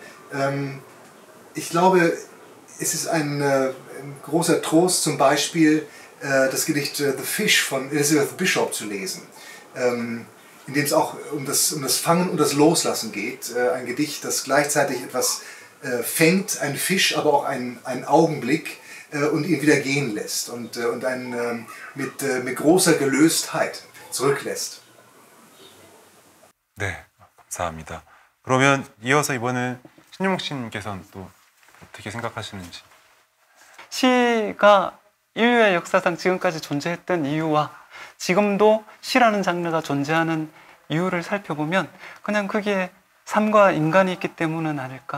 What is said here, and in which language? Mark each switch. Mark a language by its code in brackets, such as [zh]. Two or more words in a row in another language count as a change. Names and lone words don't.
[de] Ich glaube, es ist ein großer Trost, zum Beispiel das Gedicht The Fish von Elizabeth Bishop zu lesen, in dem es auch um das Fangen und das Loslassen geht. Ein Gedicht, das gleichzeitig etwas fängt, ein Fisch, aber auch einen Augenblick und ihn wieder gehen lässt und einen mit großer Gelöstheit zurücklässt. [ko] 네, 감사합니다. 그러면 이어서 이번엔 신용욱 씨님께서는 또 어떻게 생각하시는지. 시가 인류의 역사상 지금까지 존재했던 이유와 지금도 시라는 장르가 존재하는 이유를 살펴보면 그냥 거기에 삶과 인간이 있기 때문은 아닐까.